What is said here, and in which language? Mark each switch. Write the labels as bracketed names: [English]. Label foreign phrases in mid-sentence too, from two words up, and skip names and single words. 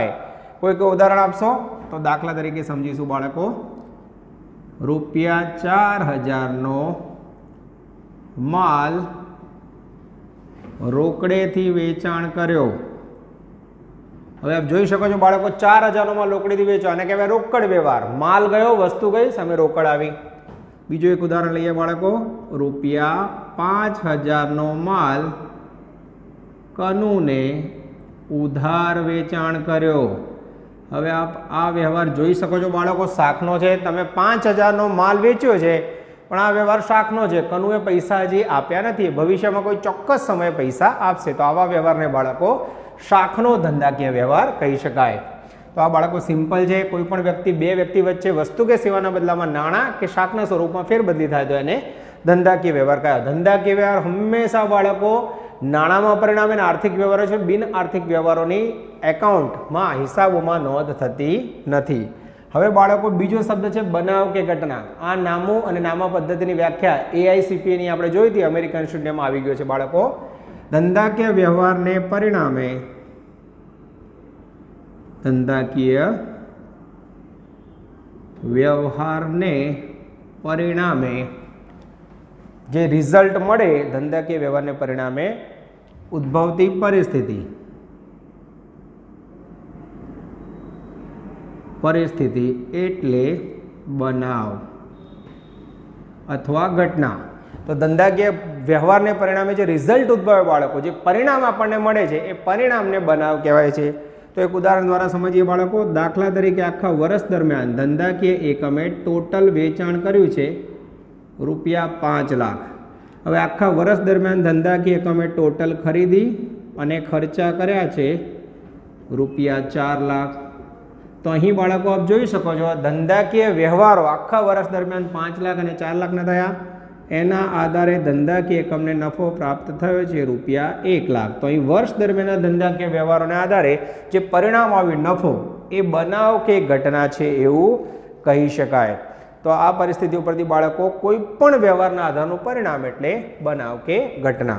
[Gujarati] કોઈ કોઈ ઉદાહરણ આપશો તો દાખલા તરીકે સમજીશું બાળકો। ₹4000 નો માલ રોકડેથી વેચાણ કર્યો। હવે આપ જોઈ શકો છો બાળકો 4000 નો માલ રોકડેથી વેચ્યો, આને કહેવાય રોકડ વ્યવહાર। માલ ગયો, વસ્તુ ગઈ, સામે રોકડ આવી. બીજો એક ઉદાહરણ લઈએ બાળકો। ₹5000 નો માલ કનુને ઉધાર વેચાણ કર્યો। હવે આપ આ વ્યવહાર જોઈ શકો છો બાળકો, શાખનો છે। તમે 5000 નો માલ વેચ્યો છે પણ આ વ્યવહાર શાખનો છે, કનુએ પૈસા હજી આપ્યા નથી, ભવિષ્યમાં કોઈ ચોક્કસ સમય પૈસા આપશે, તો આવા વ્યવહારને બાળકો શાખનો ધંધાકીય વ્યવહાર કહી શકાય। તો આ બાળકો સિમ્પલ છે। કોઈપણ વ્યક્તિ બે વ્યક્તિ વચ્ચે વસ્તુ કે સેવાના બદલામાં નાણાં કે શાખના સ્વરૂપમાં ફેરબદલી થાય તો એને ધંધાકીય વ્યવહાર કહેવાય। ધંધાકીય વ્યવહાર હંમેશા બાળકો નાણામાં પરિણામે આર્થિક વ્યવહારો છે, બિન આર્થિક વ્યવહારોની એકાઉન્ટમાં હિસાબોમાં નોંધ થતી નથી। હવે બાળકો બીજો શબ્દ છે બનાવ કે ઘટના। આ નામો અને નામા પદ્ધતિની વ્યાખ્યા AICPA ની આપણે જોઈ હતી, અમેરિકન સ્ટુડિયોમાં આવી ગયો છે બાળકો। ધંધાકીય વ્યવહારને પરિણામે, ધંધાકીય વ્યવહારને પરિણામે જે રિઝલ્ટ મળે, ધંધાકીય વ્યવહારને પરિણામે ઉદ્ભવતી પરિસ્થિતિ, પરિસ્થિતિ એટલે બનાવ અથવા ઘટના। તો ધંધાકીય વ્યવહારને પરિણામે જે રિઝલ્ટ ઉદ્ભવે બાળકો, જે પરિણામ આપણને મળે છે એ પરિણામને બનાવ કહેવાય છે। તો એક ઉદાહરણ દ્વારા સમજીએ બાળકો. દાખલા તરીકે આખા વર્ષ દરમિયાન ધંધાકીય એકમે ટોટલ વેચાણ કર્યું છે ₹5 લાખ। હવે આખા વર્ષ દરમિયાન ધંધાકીય એકમે ટોટલ ખરીદી અને ખર્ચા કર્યા છે ₹4 લાખ। તો અહીં બાળકો આપ જોઈ શકો છો ધંધાકીય વ્યવહારો આખા વર્ષ દરમિયાન 5 લાખ અને 4 લાખના થયા। એના આધારે ધંધાકીય એકમને નફો પ્રાપ્ત થયો છે ₹1,00,000. તો અહીં વર્ષ દરમિયાનના ધંધાકીય વ્યવહારોના આધારે જે પરિણામ આવ્યું નફો એ બનાવ કે ઘટના છે એવું કહી શકાય. તો આ પરિસ્થિતિ ઉપરથી બાળકો કોઈ પણ વ્યવહારના આધારનું પરિણામ એટલે બનાવ કે ઘટના.